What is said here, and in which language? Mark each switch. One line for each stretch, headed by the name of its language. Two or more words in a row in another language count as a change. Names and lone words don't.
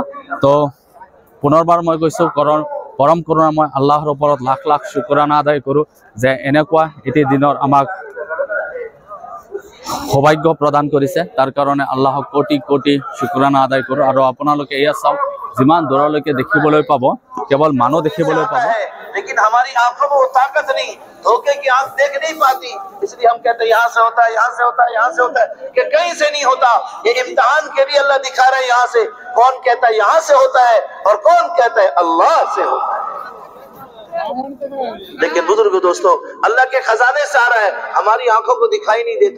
Assamese: তো পুনৰবাৰ মই কৈছোঁ, পৰম কৰোণা মই আল্লাহৰ ওপৰত লাখ লাখ শুক্ৰানা আদায় কৰোঁ যে এনেকুৱা এটি দিনৰ আমাক সৌভাগ্য প্ৰদান কৰিছে। তাৰ কাৰণে আল্লাহক কোটি কোটি শুক্ৰানা আদায় কৰোঁ। আৰু আপোনালোকে এয়া চাওক, যিমান দূৰলৈকে দেখিবলৈ পাব কেৱল মানুহ দেখিবলৈ পাব।
Hindi: लेकिन हमारी आंखों में वो ताकत नहीं, धोखे की आंख देख नहीं पाती, इसलिए हम कहते हैं यहाँ से होता है, यहाँ से होता है, यहाँ से होता है, कि कहीं से नहीं होता। ये इम्तिहान के लिए अल्लाह दिखा रहा है यहाँ से। कौन कहता है यहाँ से होता है, और कौन कहता है अल्लाह से होता है। लेकिन बुजुर्ग दोस्तों, अल्लाह के खजाने से आ रहा है, हमारी आंखों को दिखाई नहीं देता।